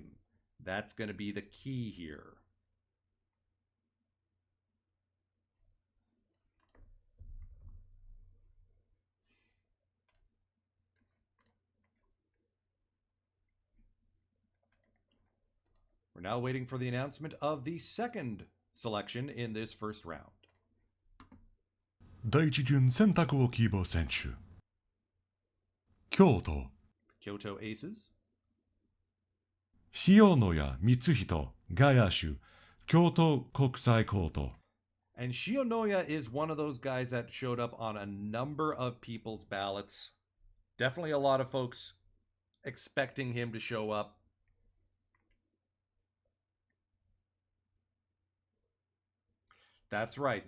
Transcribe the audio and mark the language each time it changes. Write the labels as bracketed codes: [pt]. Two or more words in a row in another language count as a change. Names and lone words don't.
[en] That's going to be the key here. We're now waiting for the announcement of the second selection in this first round. [ja] 第一巡選択を希望選手京都 [en] Kyoto Aces. [ja] 塩野谷光人外野手京都国際高等 [en] And Shionoya is one of those guys that showed up on a number of people's ballots. Definitely a lot of folks expecting him to show up. That's right.